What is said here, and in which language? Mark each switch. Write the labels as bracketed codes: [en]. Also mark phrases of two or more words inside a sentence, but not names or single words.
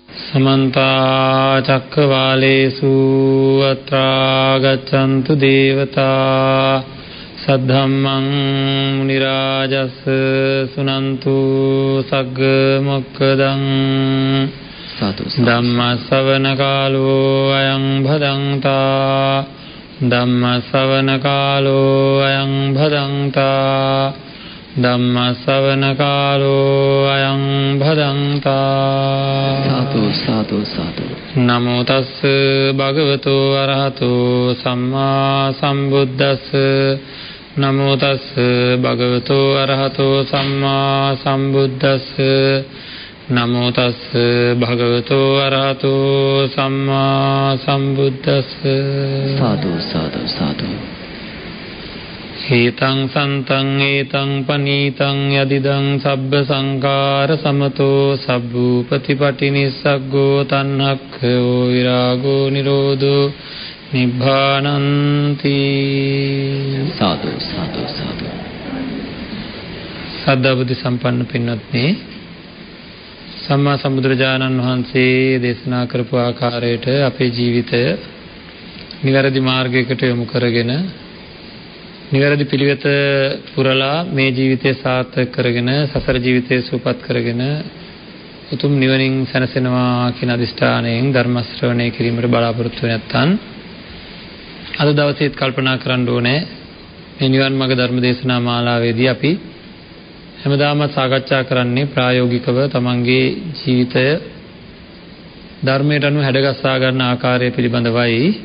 [pi] समन्ता चक्रवालेषु अत्रा गच्छन्तु देवता सद्धम्मं मुनिराजस् सुनन्तु सग्गमोक्खदं धम्मश्रवणकालो अयं भदन्ता धम्मश्रवणकालो अयं भदन्ता धम्मश्रवणकालो अयं भदन्ता साधु साधु साधु नमो तस् भगवतो अरहतो सम्मा सम्बुद्धस् नमो तस् भगवतो अरहतो सम्मा सम्बुद्धस् नमो तस् भगवतो अरहतो सम्मा सम्बुद्धस् साधु साधु साधु एतं सन्तं एतं पनीतं यदिदं सब्ब संकार समतो सब्बूपतिपटिनिस्सग्गो तन्नक्खयो विरागो निरोधो निब्बानन्ति साधु साधु साधु [si] සද්ධා බුද්ධ සම්පන්න පින්වත්නි සම්මා සම්බුදුරජාණන් වහන්සේ දේශනා කරපු ආකාරයට අපේ ජීවිතය නිවැරදි මාර්ගයකට යොමු කරගෙන නිවැරදි පිළිවෙත පුරලා මේ ජීවිතය සාර්ථක කරගෙන සසර ජීවිතය සුවපත් කරගෙන උතුම් නිවනින් සැනසෙනවා කියන අදිෂ්ඨානයෙන් ධර්ම ශ්‍රවණය කිරීමට බලාපොරොත්තු වෙ නැත්නම් අද දවසේත් කල්පනා කරන්න ඕනේ මේ නිවන් මාර්ග ධර්ම දේශනා මාලාවේදී අපි හැමදාම සාකච්ඡා කරන්නේ ප්‍රායෝගිකව තමන්ගේ ජීවිතය ධර්මයට අනුව හැඩගස්සා ගන්න ආකාරය පිළිබඳවයි